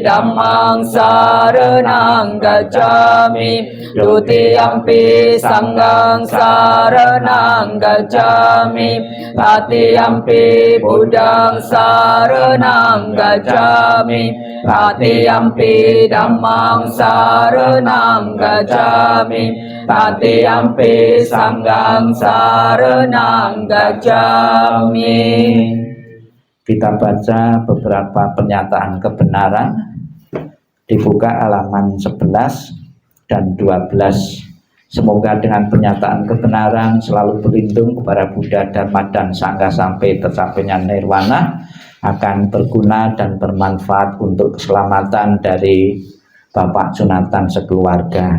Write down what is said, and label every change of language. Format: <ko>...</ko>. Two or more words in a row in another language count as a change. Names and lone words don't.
<pi>Dhammang saranang gacchami, Dutiyampi Sanghang saranang gacchami, Tatiyampi Buddhang saranang gacchami, Tatiyampi Dhammang saranang gacchami, Tatiyampi Sanghang saranang gacchami.</pi> <id>Kita baca beberapa pernyataan kebenaran, dibuka halaman 11 dan 12. Semoga dengan pernyataan kebenaran selalu berlindung kepada Buddha, Dharma, dan Sangha sampai tercapainya nirwana, akan berguna dan bermanfaat untuk keselamatan dari Bapak Jonathan sekeluarga.</id>